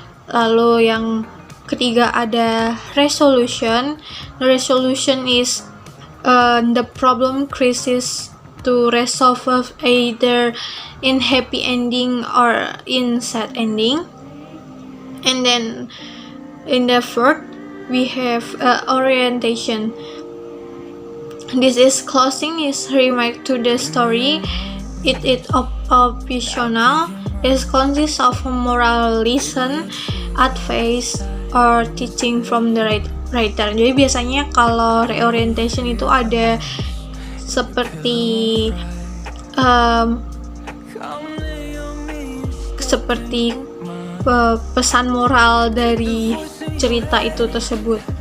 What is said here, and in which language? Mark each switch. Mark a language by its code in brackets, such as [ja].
[id] Lalu yang ketiga ada resolution. [en] Resolution is the problem crisis to resolve either in happy ending or in sad ending. And then in the fourth we have orientation. This is closing is remark to the story. It is optional. It consists of a moral lesson, advice, or teaching from the writer. [id] Jadi biasanya kalau reorientation itu ada seperti pesan moral dari cerita itu tersebut.